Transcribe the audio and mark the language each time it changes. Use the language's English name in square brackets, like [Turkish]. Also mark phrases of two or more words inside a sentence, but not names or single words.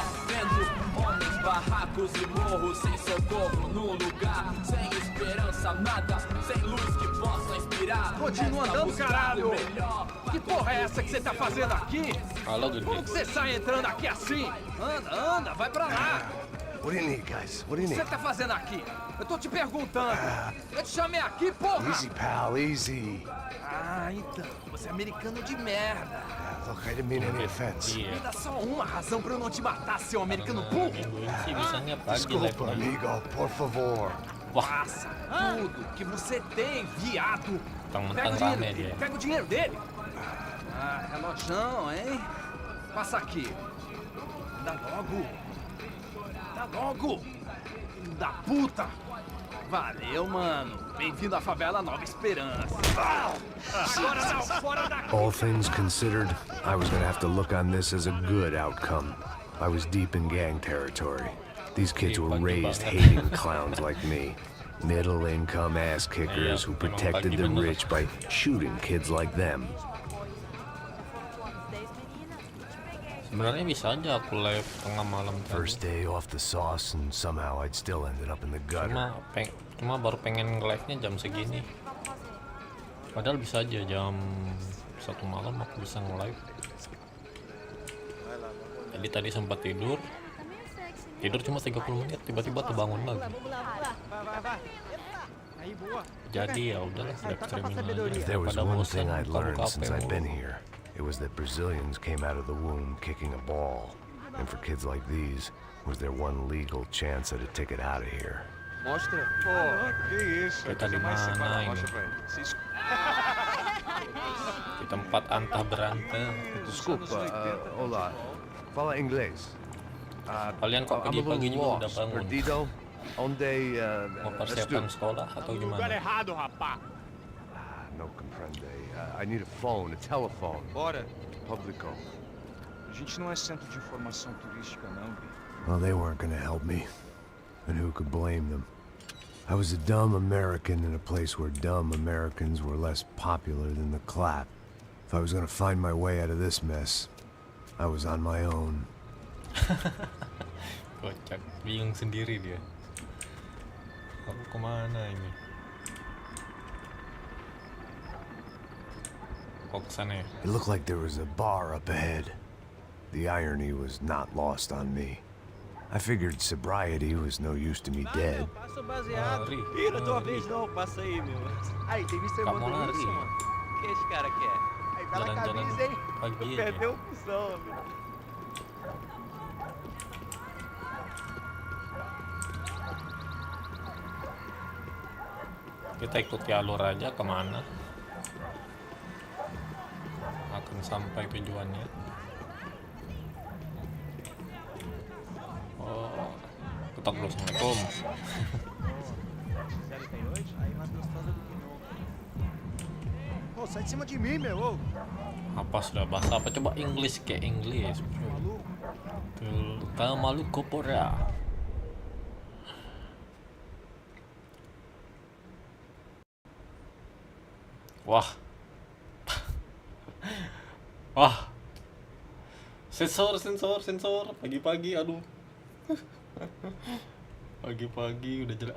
[Portuguese] Vendo homens, barracos e morros sem socorro no lugar, sem esperança, nada, sem luz que possa inspirar. Continua Resta andando, buscar caralho! o melhor. Que porra é essa que você tá fazendo aqui? [Indonesian] Halo [Portuguese] Como que [Indonesian] gede. [Portuguese] você sai entrando aqui assim? Anda, anda, vai pra lá! [English] What do you need, guys? What do [Portuguese] O [English] you [Portuguese] que você [English] need? [Portuguese] tá fazendo aqui? Eu tô te perguntando. Eu te chamei aqui, porra! [English] Easy, pal, easy. [Portuguese] Ah, então, você é americano de merda. [English] Look, I didn't mean any offense. [Indonesian] Iya. [Portuguese] Me dá só uma razão pra eu não te matar, seu americano burro. [Indonesian] Minggu ini sih bisanya pagi [Portuguese] Desculpa, [Indonesian] live-nya. [Portuguese] amigo, por favor. [Indonesian] Wah, [Portuguese] Passa tudo que você tem, viado. [Indonesian] mentang-mentang [Portuguese] Pega o [Indonesian] rame [Portuguese] dinheiro, [Indonesian] dia. [Portuguese] pega o dinheiro dele. Ah, relojão, hein? Passa aqui. Dá logo. Dá logo. Filho da puta. Valeu, mano. Bem-vindo à favela Nova Esperança. Agora não, fora daqui. [English] All things considered, I was gonna have to look on this as a good outcome. I was deep in gang territory. These kids were raised hating clowns like me. Middle-income ass kickers who protected the rich by shooting kids like them. [Indonesian] Sebenarnya bisa aja aku live tengah malam tadi. [English] First day off the sauce, and somehow I'd still ended up in the gutter. [Indonesian] Cuma baru pengen nge-live-nya jam segini. Padahal bisa aja jam 1 malam aku bisa nge-live. Jadi tadi sempat tidur cuma 30 menit, tiba-tiba terbangun lagi. Jadi ya udahlah, [English] live streaming [Indonesian] aja. [English] If there was [Indonesian] Daripada [English] one [Indonesian] bosan [English] thing I'd learned [Indonesian] buka [English] since [Indonesian] HP [English] I'd been [Indonesian] mulu. [English] here, it was that Brazilians came out of the womb kicking a ball. And for kids like these, was their one legal chance at a ticket out of here. [Portuguese] Mostra. [Indonesian] Kita di mana ini? Di tempat antah berantem. [Portuguese] Desculpa, olá. Fala inglês. [Indonesian] Kalian kok pagi-pagi juga udah bangun? [Portuguese] Perdido? Onde, [Indonesian] Mau persiapan sekolah atau gimana? [Portuguese] errado, rapá. [Spanish] No comprende. [English] I need a phone, a telephone. [Portuguese] Bora. Publico. A gente não é centro de informação turística, não, Vi. [English] Well, they weren't gonna help me. And who could blame them? I was a dumb American in a place where dumb Americans were less popular than the clap. If I was gonna find my way out of this mess, I was on my own. [Indonesian] Kocak, bingung sendiri dia. Aku kemana ini? Kok kesana ya? [English] It looked like there was a bar up ahead. The irony was not lost on me. I figured sobriety was no use to me dead. [Portuguese] Passa o baseado. [Indonesian] Mari, [Portuguese] Ih, não é tua [Indonesian] mari. [Portuguese] vez não, passa aí, meu. Aí, tem visto [Indonesian] Kamu [Portuguese] irmão [Indonesian] lari. [Portuguese] isso, mano? O que esse cara quer? Aí, bela [Indonesian] Jalan-jalan [Portuguese] camisa, hein? [Indonesian] pagi aja. [Portuguese] Perdeu o cuzão, meu. [Indonesian] Kita ikuti alur aja kemana akan sampai tujuannya. Oh, ketok dulu. Assalamualaikum. [Portuguese] Aí, mais gostosa do que nunca. Pô, sai de cima de mim, meu. Ô. [Indonesian] Apa sudah bahasa apa? Coba English kayak English. [Portuguese] Maluco. Tá maluco porra. [Indonesian] Wah. Wah. Sensor. Pagi-pagi, aduh. Pagi-pagi udah jelas.